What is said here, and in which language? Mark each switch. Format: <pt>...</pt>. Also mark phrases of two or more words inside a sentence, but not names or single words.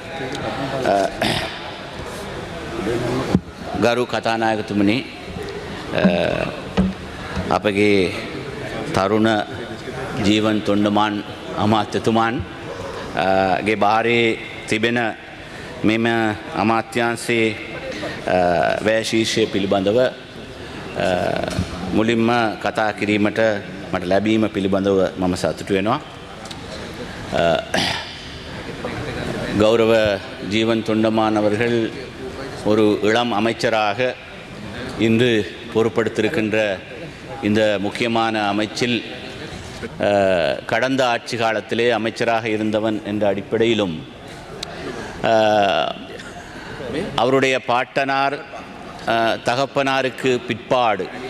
<si>ගරු කතානායකතුමනි, අපගේ තරුණ ජීවන් තොණ්ඩමාන් අමාත්‍යතුමන් ගේ භාරයේ තිබෙන මෙම අමාත්‍යාංශයේ වැය ශීර්ෂය පිළිබඳව මුලින්ම කතා කිරීමට මට ලැබීම පිළිබඳව මම සතුටු වෙනවා.</si> <ta>கௌரவ ஜீவன் தொண்டமான் அவர்கள் ஒரு இளம் அமைச்சராக இன்று பொறுப்படுத்திருக்கின்ற இந்த முக்கியமான அமைச்சில் கடந்த ஆட்சி காலத்திலே அமைச்சராக இருந்தவன் என்ற அடிப்படையிலும் அவருடைய பாட்டனார் தகப்பனாருக்கு பிற்பாடு</ta>